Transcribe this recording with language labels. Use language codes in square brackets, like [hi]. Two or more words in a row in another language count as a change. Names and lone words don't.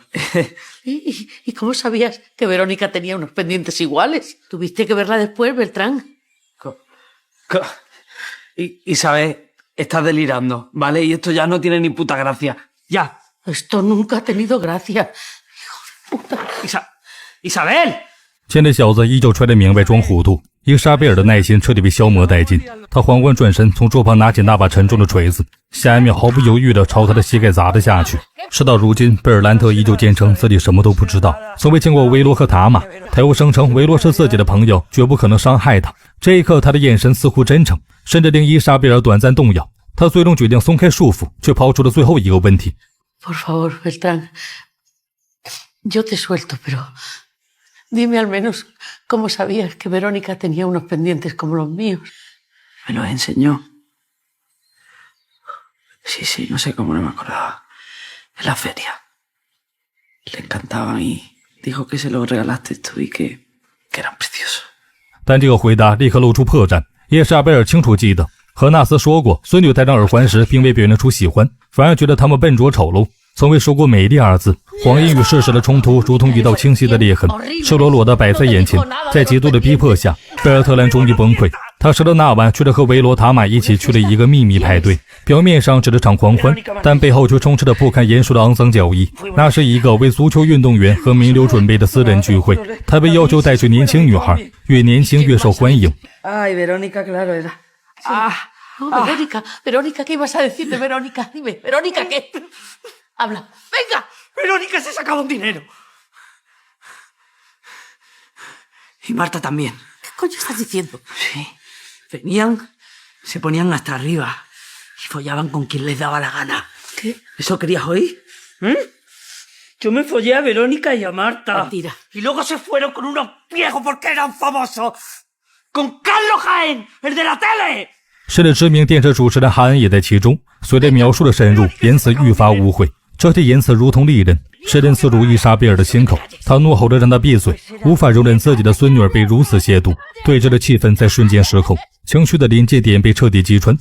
[es] ¿Y cómo sabías que Verónica tenía unos pendientes iguales? Tuviste que verla después, Beltrán. Isabel, estás delirando, ¿vale? Y esto ya no tiene ni puta gracia. ¡Ya! Esto nunca ha tenido gracia. Hijo de puta. ¡Isabel! [zh] 见这小子依旧揣着明白装糊涂，伊莎贝尔的耐心彻底被消磨殆尽。他缓缓转身，从桌旁拿起那把沉重的锤子，下一秒毫不犹豫地朝他的膝盖砸了下去。事到如今，贝尔兰特依旧坚称自己什么都不知道，从未见过维罗和塔玛。他又声称维罗是自己的朋友，绝不可能伤害他。这一刻，他的眼神似乎真诚，甚至令伊莎贝尔短暂动摇。他最终决定松开束缚，却抛出了最后一个问题 [es] Por favor, Beltrán. Yo te suelto, pero dime al menos cómo sabías que Verónica tenía unos pendientes como los míos. Me los enseñó. Sí, no sé cómo no me acordaba. En la feria. Le encantaban y dijo que se los regalaste tú y que eran preciosos. [zh] 但这个回答立刻露出破绽。叶莎贝尔清楚记得，和纳斯说过，孙女戴上耳环时并未表现出喜欢，反而觉得她们笨拙丑陋，从未说过美丽二字。谎言与事实的冲突如同一道清晰的裂痕，赤裸裸地摆在眼前。在极度的逼迫下，贝尔特兰终于崩溃。他吃了那晚却是和维罗塔玛一起去了一个秘密派对，表面上只是场狂欢，但背后却充斥着不堪言说的肮脏教义。那是一个为足球运动员和名流准备的私人聚会，他被要求带去年轻女孩，越年轻越受欢迎。 [es] Ay, Verónica, claro era. No, Verónica, ¿qué ibas a decir de Verónica? Dime, ¿Verónica qué? Habla, venga. Verónica se sacaba un dinero. Y Marta también. ¿Qué coño estás diciendo? Sí. Venían, se ponían hasta arriba y follaban con quien les daba la gana. ¿Qué? ¿Eso querías oír? Yo me follé a Verónica y a Marta. Mentira. Y luego se fueron con unos viejos porque eran famosos. ¡Con Carlos Jaén, el de la tele! [zh] 甚至知名电视主持人哈恩也在其中。随着描述的深入，言辞愈发污秽。这些言辞如同利刃，深深刺入伊莎贝尔的心口。他怒吼着让他闭嘴，无法容忍自己的孙女儿被如此亵渎。对峙的气氛在瞬间失控，情绪的临界点被彻底击穿。